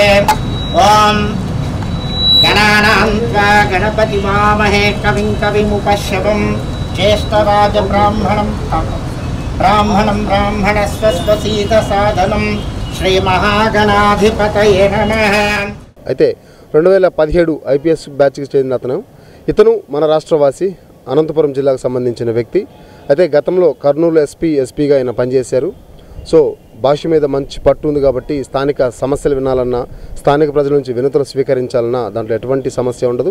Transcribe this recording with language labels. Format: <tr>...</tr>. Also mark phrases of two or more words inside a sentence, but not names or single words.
<sa>ॐ गणानां त्वा गणपतिमामहे कविं कविमुपश्यवं ज्येष्ठराजब्राह्मणं ब्राह्मणस्वस्वसीतसाधनं श्रीमहागणाधिपतये नमः।</sa> <te>అయితే 2017 ఐపీఎస్ బ్యాచ్కి చెందిన ఇతను మన రాష్ట్రవాసి, అనంతపురం జిల్లాకు సంబంధించిన వ్యక్తి. అయితే గతంలో కర్నూలు ఎస్పీగా ఆయన పనిచేశారు. సో భాష మీద మంచి పట్టు ఉంది కాబట్టి స్థానిక సమస్యలు వినాలన్నా, స్థానిక ప్రజల నుంచి వినతులు స్వీకరించాలన్నా దాంట్లో ఎటువంటి సమస్య ఉండదు.</te>